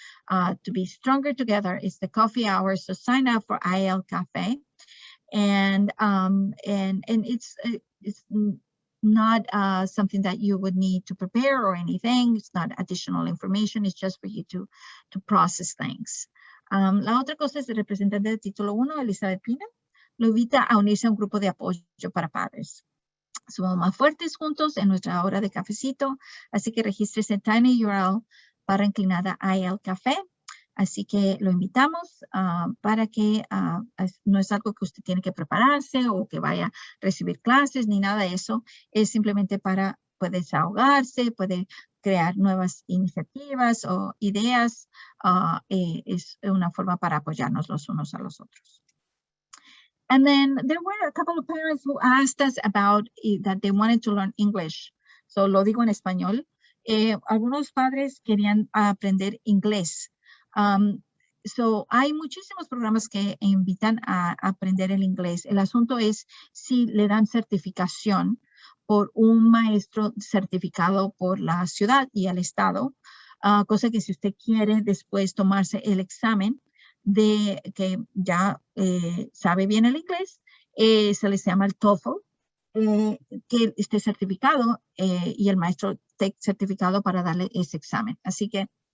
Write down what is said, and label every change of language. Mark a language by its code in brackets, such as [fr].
[en] To be stronger together, it's the coffee hour. So sign up for IAL Cafe, and it's not something that you would need to prepare or anything. It's not additional information. It's just for you to process things. [es] La otra cosa es el representante de título 1, Elizabeth Pina, lo invita a unirse a un grupo de apoyo para padres. Somos más fuertes juntos en nuestra hora de cafecito, así que regístrese en TinyURL para inclinada IAL Café. Así que lo invitamos para que no es algo que usted tiene que prepararse o que vaya a recibir clases ni nada de eso. Es simplemente para poder desahogarse, puede crear nuevas iniciativas o ideas. Es una forma para apoyarnos los unos a los otros. [en] And then there were a couple of parents who asked us about that they wanted to learn English. So [es] lo digo en español. Algunos padres querían aprender inglés. [en] So [es] hay muchísimos programas que invitan a aprender el inglés. El asunto es si le dan certificación por un maestro certificado por la ciudad y el estado, cosa que si usted quiere después tomarse el examen de que ya sabe bien el inglés, se les llama el TOEFL, que esté certificado y el maestro esté certificado para darle ese examen. Así que